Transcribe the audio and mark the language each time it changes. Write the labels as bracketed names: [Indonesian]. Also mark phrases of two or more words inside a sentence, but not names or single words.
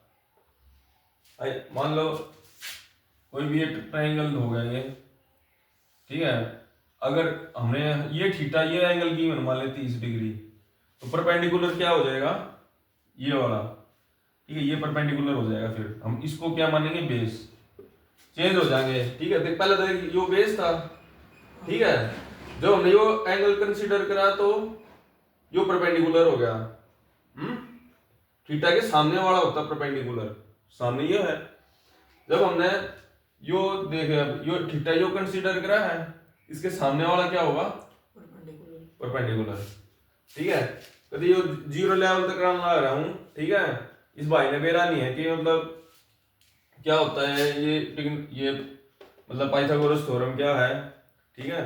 [Hindi] मान लो कोई भी एक ट्रायंगल हो गया ये, ठीक है, अगर हमने ये थीटा, ये एंगल की मान ले 30 डिग्री, तो परपेंडिकुलर क्या हो जाएगा, ये वाला, ठीक है, ये परपेंडिकुलर हो जाएगा, फिर हम इसको क्या मानेंगे, बेस, चेंज हो जाएंगे, ठीक है। तो पहले तो यो बेस था, ठीक है, जब हमने यो [English] angle consider [Hindi] करा तो यो परपेंडिकुलर हो गया, थीटा के सामने वाला होता परपेंडिकुलर, सामने ये है। जब हमने यो देखे, यो थीटा यो कंसीडर करा है, इसके सामने वाला क्या होगा, परपेंडिकुलर, ठीक है। कभी यो [English] zero level [Hindi] तक ला रहा हूं, ठीक है, इस भाई ने बेरा नहीं है कि मतलब क्या होता है ये मतलब [English] Pythagoras theorem [Hindi] क्या है, ठीक है।